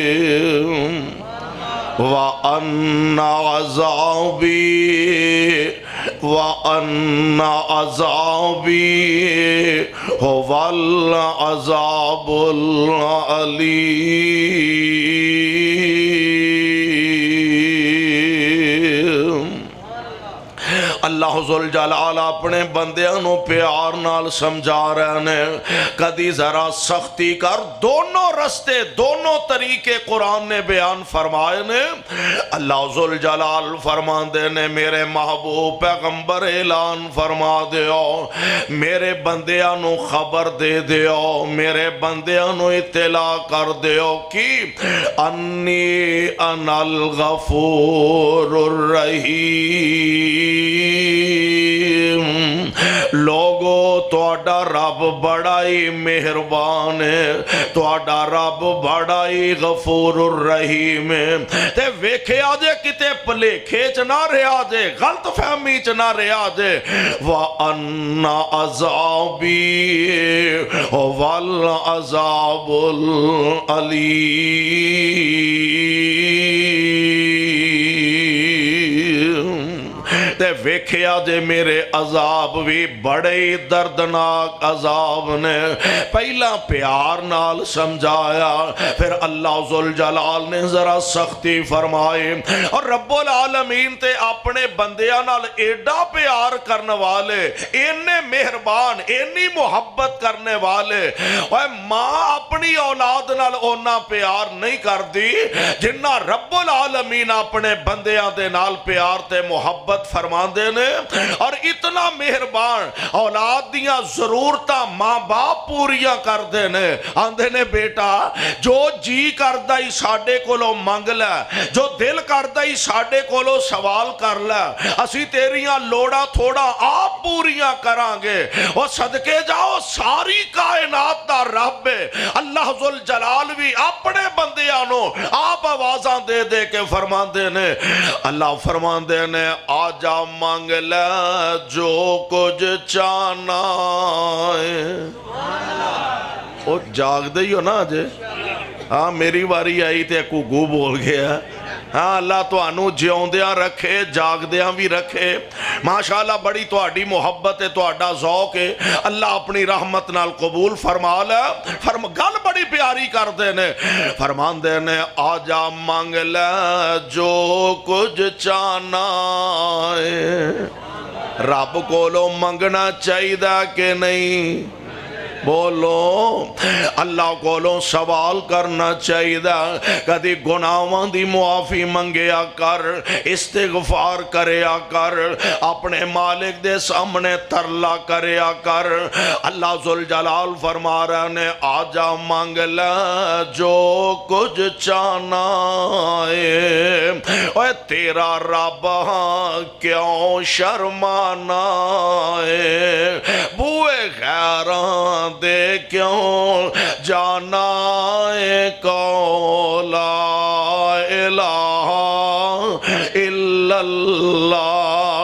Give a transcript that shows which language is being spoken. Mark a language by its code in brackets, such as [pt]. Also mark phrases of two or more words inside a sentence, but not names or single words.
[ar] الرحیم وان عذابی وَأَنَّ عَذَابِي هُوَ الْعَذَابُ الْعَلِيمُ۔ [pa] اللہ ذوالجلال اپنے بندیاں نو پیار نال سمجھا رہے نے، کدی ذرا سختی کر، دونوں رستے دونوں طریقے قرآن نے بیان فرمائے نے۔ اللہ ذوالجلال فرماندے نے میرے محبوب پیغمبر اعلان فرما دیو، میرے بندیاں نو خبر دے دیو، میرے بندیاں نو اطلاع کر دیو کہ [ar] انی انا الغفور الرحیم۔ [pa] لوگو تواڈا رب بڑا ہی مہربان ہے، تواڈا رب بڑا ہی [ar] غفور الرحیم [pa] ہے۔ تے ویکھیا جے کتے پلیکھے چ نہ رہا جے، غلط فہمی چ نہ رہا جے۔ [ar] وَأَنَّ عَذَابِي هُوَ الْعَذَابُ الْعَلِيمُ۔ [pa] تے ویکھیا جے میرے عذاب بھی بڑے دردناک عذاب نے۔ پہلا پیار نال سمجھایا، پھر اللہ ذوالجلال نے ذرا سختی فرمائی، اور [ar] رب العالمین [pa] تے اپنے بندیاں نال ایڈا پیار کرنے والے، اینے مہربان، اینی محبت کرنے والے۔ اور ماں اپنی اولاد نال اونا پیار نہیں کر دی جنہ [ar] رب العالمین [pa] اپنے بندیاں دے نال پیار تے محبت فرماندے نے۔ اور اتنا مہربان، اولاد دیاں ضرورتاں ماں باپ پوریاں کر دے نے، آندے نے بیٹا جو جی کردہ ہی ساڑے کولو منگ لے، جو دل کردہ ہی ساڑے کولو سوال کر لے، اسی تیریاں لوڑا تھوڑا آپ پوریاں کرانگے۔ وہ صدقے جاؤ ساری کائنات دا رب ہے اللہ ذوالجلال بھی اپنے بندیاں نو آپ آوازاں دے دے کے فرماندے نے۔ اللہ فرماندے نے آجا مانگ لے جو کچھ چاہنا ہے۔ وہ جاگ دے ہو نا آجے، ہاں میری باری آئی تے کو گو بول گیا۔ ہاں اللہ تو انو جیوندیاں رکھے، جاگ دیاں بھی رکھے۔ ماشاءاللہ بڑی تو آڈی محبت ہے، تو آڈا ذوق ہے، اللہ اپنی رحمت نال قبول فرما لے۔ گل بڑی پیاری کر دینے، فرمان دینے آجا مانگ لے جو کچھ چاہنا ہے۔ رب کو لو منگنا چاہیے دا کہ نہیں؟ بولو اللہ کو لو سوال کرنا چاہیے دا، کدی گناہاں دی معافی منگیا کر، استغفار کریا کر، اپنے مالک دے سامنے ترلا کریا کر۔ اللہ ذوالجلال فرما رہے نے آجا مانگ لے جو کچھ چاہنا ہے۔ اے تیرا رب کیوں شرمانا ہے، بوئے غیران دے کیوں جانا ہے، کو [ar] لا الہ الا اللہ۔